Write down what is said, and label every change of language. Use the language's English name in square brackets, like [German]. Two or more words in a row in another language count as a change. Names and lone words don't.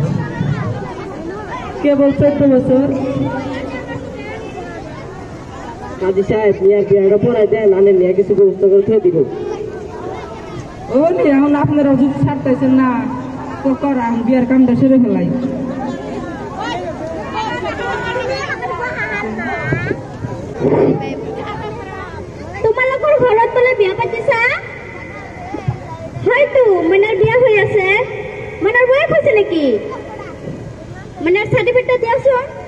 [Bangla] কেবল 14 বছর। কাজী সাহেব মেয়ের বিয়েটা পড়াই দেন, আমি মেয়ে কিছু ব্যবস্থা করে থয়ে দিব। ও এখন আপনারা যদি ছাড়তেছেন না তো করা, আমি বিয়ের কামটা সেরে ফেলাই। [Assamese] তোমালোকৰ ঘৰত বোলে বিয়া পাতিছা? হয়তো মইনাৰ বিয়া হৈ আছে। মইনাৰ বয়স হৈছে নেকি? মইনাৰ চাৰ্টিফিকেটটা দিয়াচোন।